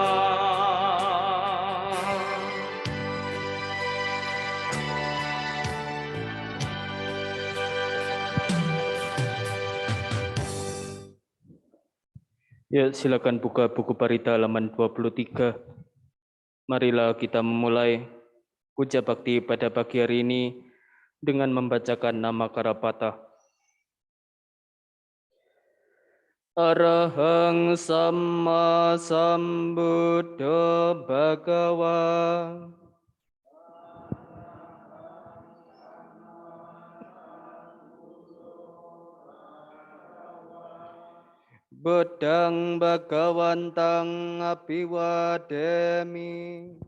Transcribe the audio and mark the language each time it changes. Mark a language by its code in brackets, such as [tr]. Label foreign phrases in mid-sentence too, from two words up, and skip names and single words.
[id] Ya, silakan buka buku parita halaman 23. Marilah kita memulai puja bakti pada pagi hari ini dengan membacakan nama Karapata. [pi] Arahang Samma Sambuddha Bhagava. Buddhang Bhagawantang Abhiwademi.